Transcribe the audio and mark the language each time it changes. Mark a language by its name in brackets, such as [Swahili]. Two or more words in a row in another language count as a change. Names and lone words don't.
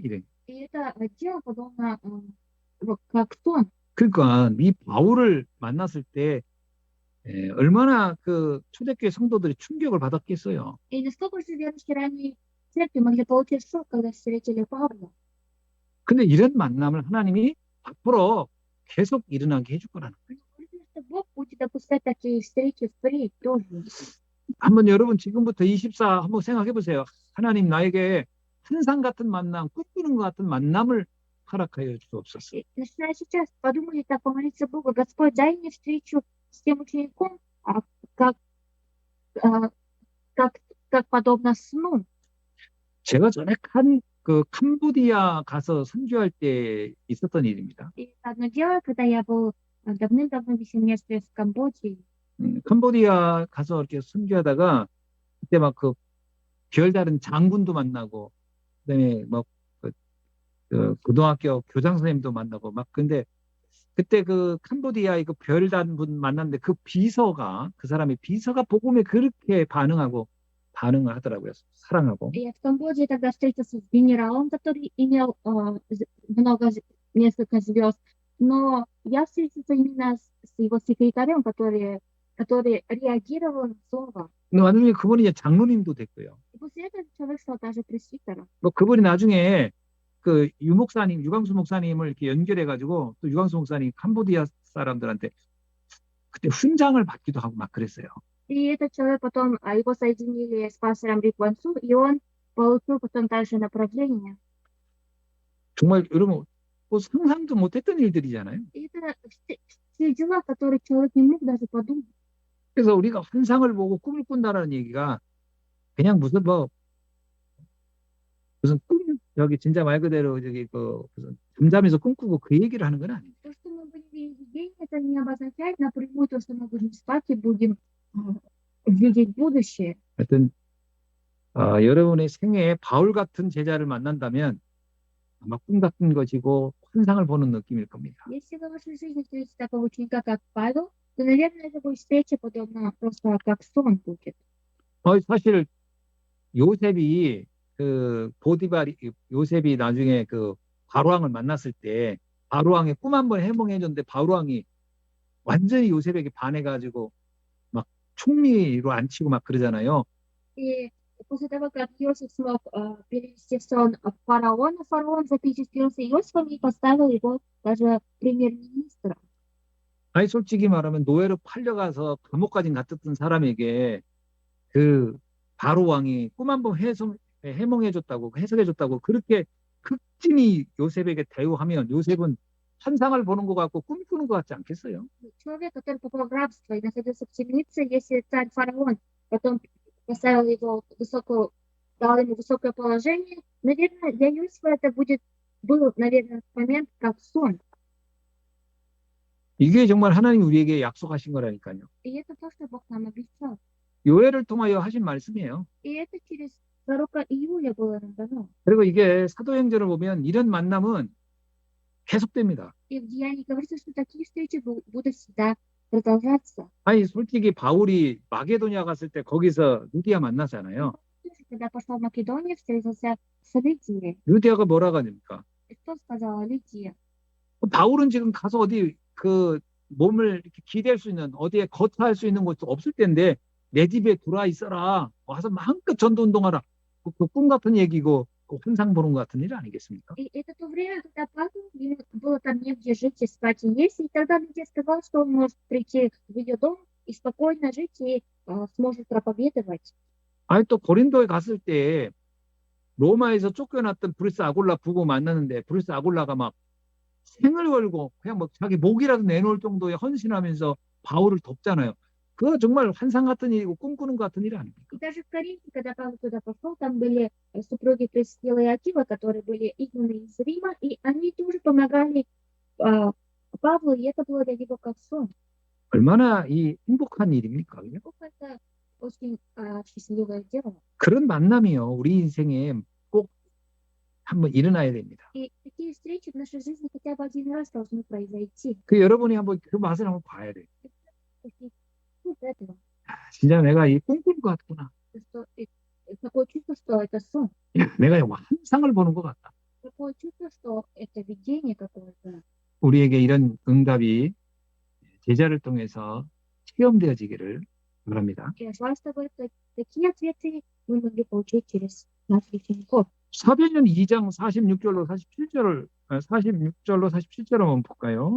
[Korean] 이래. [Russian] И это дело подобно как сон. [Korean] 그러니까 이 바울을 만났을 때 얼마나 그 초대교회 성도들이 충격을 받았겠어요. [Russian] И насколько же верующие ранее церкви могли получить шок, когда встретили Павла. [Korean] 근데 이런 만남을 하나님이 앞으로 계속 일어나게 해줄 거라는 거예요. [Russian] Бог будет допускать такие встречи впредь тоже. [Korean] 한번 여러분 지금부터 24 한번 생각해 보세요. 하나님 나에게 환상 같은 만남, 꿈꾸는 것 같은 만남을 허락하여 주옵소서. [Russian] И начиная сейчас, подумайте так, помолиться Богу, Господь, дай мне встречу с тем учеником, как, а, как, как подобно сну. [Korean] 제가 전에 그 캄보디아 가서 선교할 때 있었던 일입니다. [Russian] И это одно дело, когда я был давным-давно в семестре в Камбоджи, [Korean] 캄보디아 가서 이렇게 선교하다가 그때 막 그 별다른 장군도 만나고 그다음에 뭐 고등학교 교장 선생님도 만나고 막 근데 그때 그 캄보디아의 그 별단 분 만났는데 그 비서가 그 사람의 비서가 복음에 그렇게 반응을 하더라고요. 사랑하고. [Russian] я в Камбодже тогда встретился с генералом, который имел несколько звезд, но я встретился именно с его секретарем, который реагировал на слово. [Korean] 근데 나중에 그분이 이제 장로님도 됐고요. [Russian] И после этого человек стал даже пресвитером. [Korean] 뭐 그분이 나중에 그 유광수 목사님을 이렇게 연결해가지고 또 유광수 목사님 캄보디아 사람들한테 그때 훈장을 받기도 하고 막 그랬어요. [Russian] И этот человек потом, его соединили с пастором Рик Вансу, и он получил потом также направление. [Korean] 정말 여러분 뭐 상상도 못했던 일들이잖아요. [Russian] И это все дела, которые человек не мог даже подумать. [Korean] 그래서 우리가 환상을 보고 꿈을 꾼다라는 얘기가 그냥 무슨 여기 진짜 말 그대로 저기 그 무슨 잠잠해서 꿈꾸고 그 얘기를 하는 건 아니에요. [Russian] То, что мы будем видеть день, это не обозначает напрямую то, что мы будем спать и будем видеть будущее. [Korean] 하여튼 여러분의 생애에 바울 같은 제자를 만난다면 아마 꿈 같은 것이고 환상을 보는 느낌일 겁니다. [Russian] Если вы в вашей жизни встретите такого ученика, как Павел, то, наверное, это будет встреча подобно просто как сон будет. [Korean] 사실 요셉이 요셉이 나중에 그 바로왕을 만났을 때 바로왕의 꿈 한번 해몽해줬는데 바로왕이 완전히 요셉에게 반해가지고 막 총리로 앉히고 막 그러잖아요. [Russian] И после того, как Иосиф смог перевести сон фараона, фараон запечатлился Иосифом и поставил его даже премьер-министром. [Korean] 아니 솔직히 말하면 노예로 팔려가서 감옥까지 갔던 사람에게 그 바로왕이 꿈 한번 해몽해줬다고 해석해줬다고 그렇게 극진히 요셉에게 대우하면 요셉은 환상을 보는 것 같고 꿈꾸는 것 같지 않겠어요? [Russian] Человек, который попал в рабство и находился в темнице, если царь фараон потом поставил его дал ему высокое положение, наверное, для Иосифа это был, наверное, момент как сон. [Korean] 이게 정말 하나님 우리에게 약속하신 거라니까요. [Russian] И это то, что Бог нам обещал. [Korean] 요엘을 통하여 하신 말씀이에요. [Russian] И это через пророка Иуля было нам дано. [Korean] 그리고 이게 사도행전을 보면 이런 만남은 계속됩니다. [Russian] И в Деянии говорится, что такие встречи будут всегда продолжаться. [Korean] 아니 솔직히 바울이 마게도냐 갔을 때 거기서 루디아 만나잖아요. [Russian] Когда пошел в Македонию, встретился с Лидией. [Korean] 루디아가 뭐라고 하니까? [Russian] И что сказала Лидия? [Korean] 바울은 지금 가서 어디 그 몸을 이렇게 기댈 수 있는 어디에 거처할 수 있는 곳도 없을 텐데 내 집에 들어와 있어라. 와서 마음껏 전도 운동하라. 그 꿈 같은 얘기고 그 환상 보는 것 같은 일 아니겠습니까? [Russian] И это то время, когда Павел, ему было там негде жить и спать и есть, и тогда Лидия сказала, что он может прийти в ее дом и спокойно жить и сможет проповедовать. [Korean] 아니 또 고린도에 갔을 때 로마에서 쫓겨났던 브루스 아골라 부부 만났는데 브루스 아골라가 막 생을 걸고 그냥 뭐 자기 목이라도 내놓을 정도의 헌신하면서 바울을 돕잖아요. 그거 정말 환상 같은 일이고 꿈꾸는 것 같은 일 아닙니까? [Russian] И даже в Коринфе, когда Павел туда пошел, там были супруги Присцилла и Акила, которые были изгнаны из Рима, и они тоже помогали Павлу, и это было для него как сон. [Korean] 얼마나 이 행복한 일입니까? 그죠? [Russian] Это очень счастливое дело. [Korean] 그런 만남이요. 우리 인생에 꼭 한번 일어나야 됩니다. [Russian] И такие встречи в нашей жизни хотя бы один раз должны произойти. [Korean] 그 여러분이 한번 그 맛을 한번 봐야 돼요. [Russian] Вот этого. [Korean] 진짜 내가 이 꿈꾸는 것 같구나. [Russian] Такое чувство, что это сон. [Korean] 야, 내가 환상을 보는 것 같다. [Russian] Такое чувство, что это видение какое-то. [Korean] 우리에게 이런 응답이 제자를 통해서 체험되어지기를 바랍니다. [Russian] Я желаю, чтобы такие ответы мы могли получить через наших учеников. [Korean] 사도행전 2장 46절로 47절로 한번 볼까요?